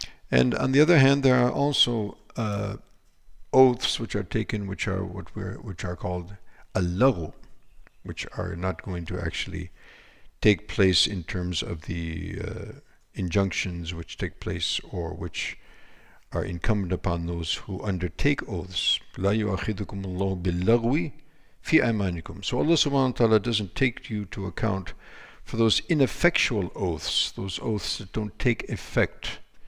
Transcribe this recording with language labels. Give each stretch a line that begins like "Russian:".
English: And on the other hand, there are also oaths which are taken which are called al-laghu, which are not going to actually take place in terms of the injunctions which take place or which are incumbent upon those who undertake oaths.
Arabic: لا يؤاخذكم الله باللغو في أيمانكم.
English: So Allah subhanahu wa ta'ala doesn't take you to account for those ineffectual oaths, those oaths that don't take effect.